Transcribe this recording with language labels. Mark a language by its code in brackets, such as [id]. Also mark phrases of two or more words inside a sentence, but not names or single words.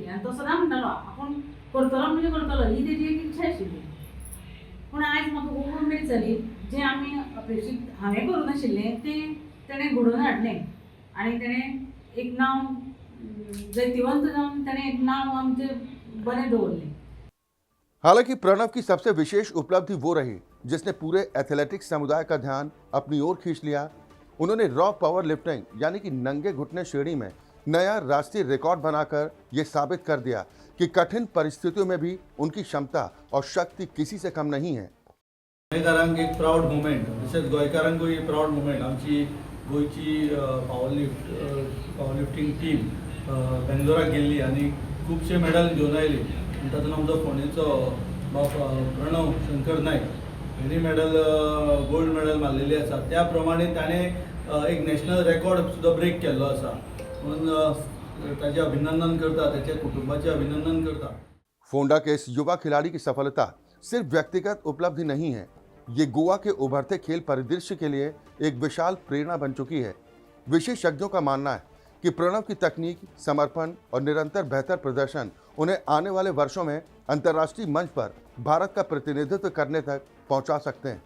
[kok] आनी तो सदां म्हणटालो आपूण करतलो म्हणजे करतलो, ही तेजी एक इच्छा आशिल्ली। पूण आयज म्हाका खूब उमेद जाली, जें आमी अपेक्षीत हांवें करूं नाशिल्लें तें तेणें घडोवन हाडलें आनी तेणें एक नांव जैतिवंत जावन तेणें एक नांव आमचें बरें दवरलें। [hi] हालांकि प्रणव की सबसे विशेष उपलब्धि वो रही जिसने पूरे एथलेटिक्स समुदाय का ध्यान अपनी ओर खींच लिया। उन्होंने [en] raw power lifting [hi] यानी कि नंगे घुटने श्रेणी में नया राष्ट्रीय रिकॉर्ड बनाकर ये साबित कर दिया कि कठिन परिस्थितियों में भी उनकी क्षमता और शक्ति किसी से कम नहीं है। [kok] गोंयकारांक एक [en] proud moment, [kok] तशेंच गोंयकारांकूय एक [en] proud moment. [kok] आमची गोंयची [en] power lifting team [kok] बेंगलोराक गेल्ली आनी खुबशे मेडल घेवन आयली। तातूंत आमचो फोंडेचो प्रणव शंकर नायक हेणी [en] medal gold medal [kok] मारलेली आसा। त्या प्रमाणे ताणें एक [en] national record [kok] सुद्दां ब्रेक केल्लो आसा। म्हणून ताजे अभिनंदन करता, त्याच्या कुटुंबाचे अभिनंदन करता। [hi] फोंडा के इस युवा खिलाड़ी की सफलता सिर्फ व्यक्तिगत उपलब्धि नहीं है, ये गोवा के उभरते खेल परिदृश्य के लिए एक विशाल प्रेरणा बन चुकी है। विशेषज्ञों का मानना है कि प्रणव की तकनीक, समर्पण और निरंतर बेहतर प्रदर्शन उन्हें आने वाले वर्षों में अंतर्राष्ट्रीय मंच पर भारत का प्रतिनिधित्व करने तक पहुंचा सकते हैं।